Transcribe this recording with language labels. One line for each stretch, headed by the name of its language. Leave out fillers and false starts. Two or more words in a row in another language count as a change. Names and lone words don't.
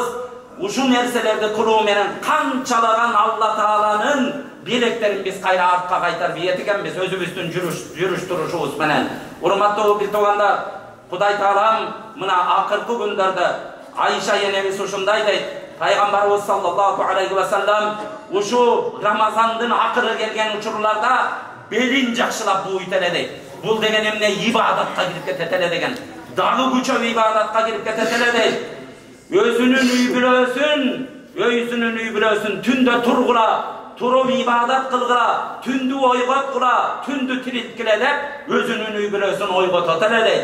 Kyrgyz: Ушул нерселерди кылуу менен канчалаган Алла Тааланын билектерин биз кайра артка кайтарып этикенбиз өзүбүздүн жүрүш турушубуз менен. Урматтуу бир туугандар, Кудай Таалам мына акыркы күндөрдө Айша энебиз ушундай дейт. Пайгамбарыбыз
Arabic: صلى الله عليه وسلم
Kyrgyz: ушу Рамазандын акыры келген учурларда белин жакшылап буйт эле дейт. Бул деген эмне? Ибадатка кирип кетет эле деген. Дагы күчөп ибадатка кирип кетет эле дейт. Өзүнүн үй бүлөсүн түндө тургула, туруп ибадат кылгыла, түндү ойготкула, түндү тирилткиле деп өзүнүн үй бүлөсүн ойготот эле дейт.